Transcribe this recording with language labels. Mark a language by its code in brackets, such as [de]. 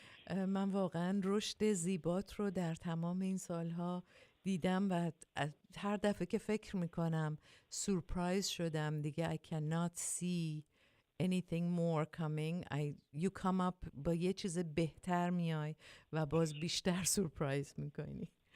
[fa] من واقعا رشد زیبات رو در تمام این سالها دیدم و هر دفعه که فکر میکنم سورپرایز شدم دیگه. [en] I cannot see anything more coming. You come up [fa] با یه چیز بهتر میای و باز بیشتر سورپرایز میکنی.